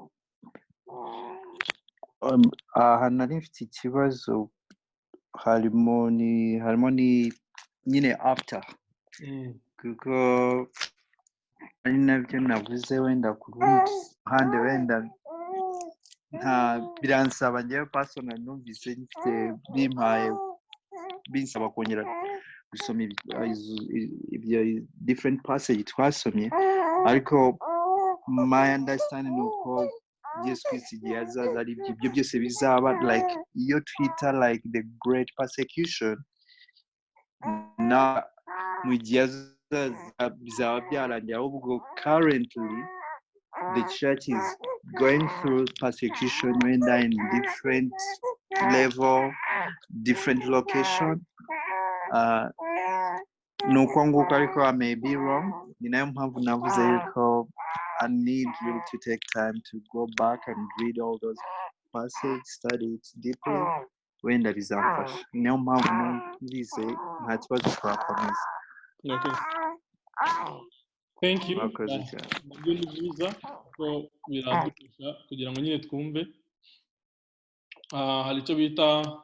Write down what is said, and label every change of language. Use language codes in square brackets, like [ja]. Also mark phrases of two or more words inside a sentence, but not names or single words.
[rw] Nari mfite ikibazo, harimo ni nyine after, kuko ari nabyo navuze, wenda ku ruhande wenda nta biransaba njyewe personal, numvise mfite binsaba kongera gusoma ibyo [en] different passage [rw] twasomye, ariko [en] my understanding [rw] uko Yesu Kristo igihe azaza ari ibyo byose bizaba, like iyo twita [en] like the great persecution, [rw] na mu gihe azaza bizaba byarangiye, ahubwo currently [en] the church is going through persecution, [rw] wenda [en] in different level, different location. [rw] Nuko nguko, ariko [en] I may be wrong. [rw] Ni nayo mpamvu navuze yuko [en] I need you to take time to go back and read all those passages, study it deeply, [rw] wenda bizamfasha. Ni nayo mpamvu numvise nta kibazo twakomeza. [en] Okay. Thank you. [rw] Mwakoze cyane. Nabyo ni byiza ko biradufasha kugira ngo nyine twumve. Hari icyo bita